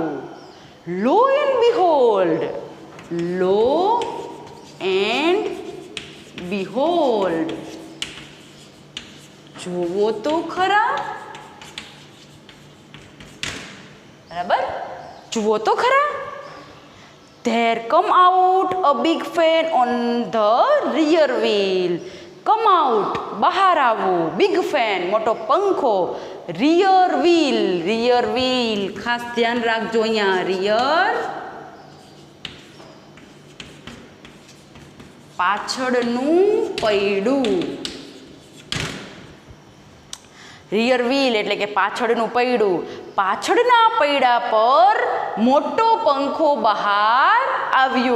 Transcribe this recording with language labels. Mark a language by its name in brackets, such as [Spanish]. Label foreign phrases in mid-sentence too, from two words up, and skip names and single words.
[English] lo and behold, lo and behold, [Gujarati] જોવો તો ખરા, બરાબર, જુઓ તો ખરા. [English] There come out a big fan on the rear wheel. Come out, [Gujarati] બહાર આવવું, [English] big fan [Gujarati] મોટો પંખો, [English] rear wheel, rear wheel [Gujarati] ખાસ ધ્યાન રાખજો અહીંયા, rear પાછળનું પૈડું, [English] rear wheel [Gujarati] એટલે કે પાછળનું પૈડું. પાછળના પૈડા પર મોટો પંખો બહાર આવ્યો.